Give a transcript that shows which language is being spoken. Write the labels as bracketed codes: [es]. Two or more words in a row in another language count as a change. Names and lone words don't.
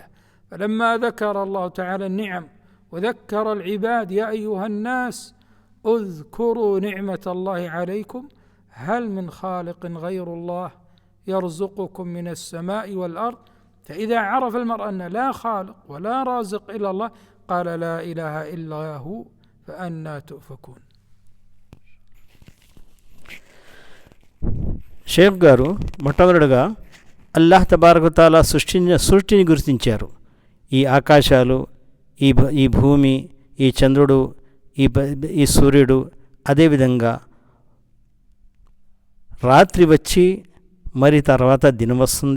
[ar] فلما ذكر الله تعالى النعم وذكر العباد: يا أيها الناس اذكروا نعمة الله عليكم هل من خالق غير الله يرزقكم من السماء والأرض. فإذا عرف المرء أن لا خالق ولا رازق إلا الله قال: لا إله إلا هو فأنى تؤفكون. [te] షేక్ గారు మొట్టమొదటిగా [ar] الله تبارك تعالى [te] సృష్టిని గుర్తించారు. ఈ ఆకాశాలు, ఈ భూమి, ఈ చంద్రుడు, ఈ సూర్యుడు, అదేవిధంగా రాత్రి వచ్చి మరి తర్వాత దినం వస్తుంది.